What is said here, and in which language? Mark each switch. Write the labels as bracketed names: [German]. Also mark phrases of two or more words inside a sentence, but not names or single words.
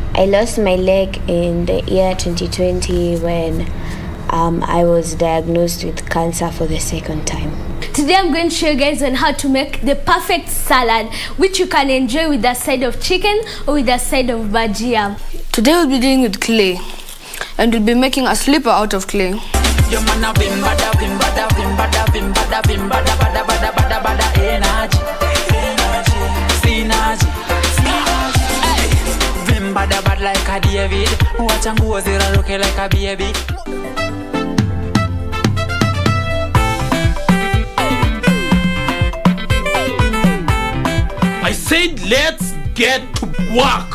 [English] I lost my leg in the year 2020 when I was diagnosed with cancer for the second time. Today I'm going to show you guys on how to make the perfect salad, which you can enjoy with a side of chicken or with a side of bhajia. Today we'll be dealing with clay, and we'll be making a slipper out of clay. Your man a bim bada bim bada bim bada bim bada bim bada bada bada bada bada energy synergy bim bada bada like a David, watch and go zero look like a baby. I said let's get to work.